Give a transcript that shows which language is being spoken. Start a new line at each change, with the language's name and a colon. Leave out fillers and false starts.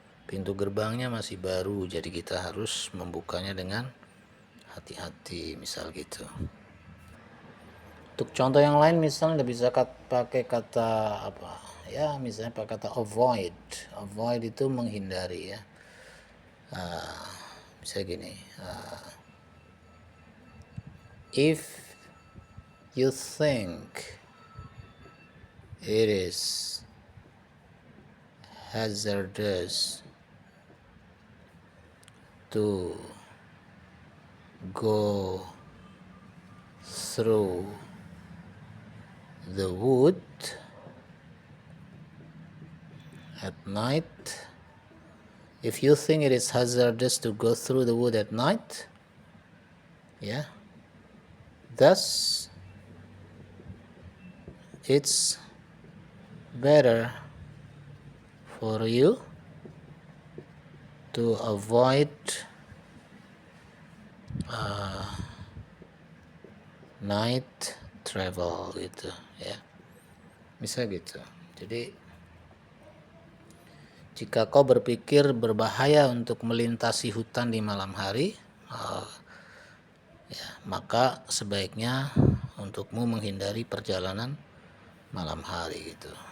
Indonesian: Pintu gerbangnya masih baru, jadi kita harus membukanya dengan hati-hati, misal gitu. Untuk contoh yang lain misalnya bisa pakai kata apa ya, misalnya pakai kata avoid. Avoid itu menghindari ya.
English: Misalnya gini, if you think it is hazardous to go through the wood at night, if you think it is hazardous to go through the wood at night, yeah, thus it's better for you to avoid night travel
Indonesian: gitu ya, bisa gitu. Jadi jika kau berpikir berbahaya untuk melintasi hutan di malam hari, ya, maka sebaiknya untukmu menghindari perjalanan malam hari gitu.